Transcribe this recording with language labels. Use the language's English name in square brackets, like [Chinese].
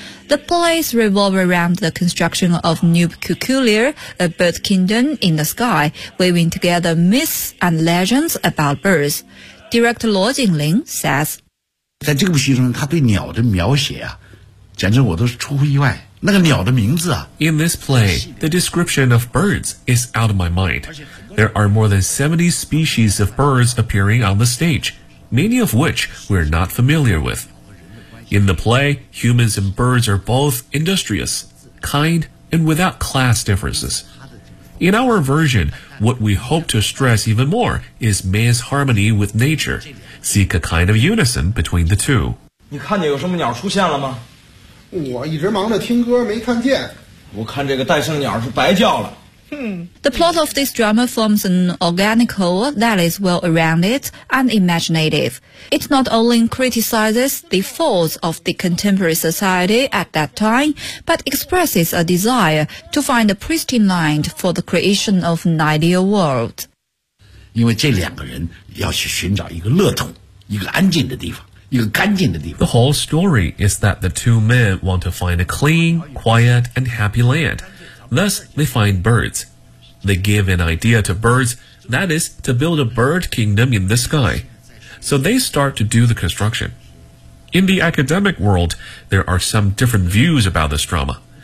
[English] The plays revolve around the construction of Nubeculia, a bird kingdom in the sky, weaving together myths and legends about birds. Director Luo Jingling says, [Chinese] 在这个戏中，他对鸟的描写啊，简直我都是出乎意外。 [English] In this play, the description of birds is out of my mind. There are more than 70 species of birds appearing on the stage, many of which we're not familiar with. In the play, humans and birds are both industrious, kind, and without class differences. In our version, what we hope to stress even more is man's harmony with nature. Seek a kind of unison between the two. [Chinese] 你看见有什么鸟出现了吗？我一直忙着听歌，没看见。我看这个戴胜鸟是白叫了。 [English] The plot of this drama forms an organic whole that is well rounded and imaginative. It not only criticizes the faults of the contemporary society at that time, but expresses a desire to find a pristine line for the creation of an ideal world. [Chinese] 因为这两个人要去寻找一个乐土，一个安静的地方。 [English] The whole story is that the two men want to find a clean, quiet, and happy land. Thus, they find birds. They give an idea to birds, that is, to build a bird kingdom in the sky. So they start to do the construction. In the academic world, there are some different views about this drama.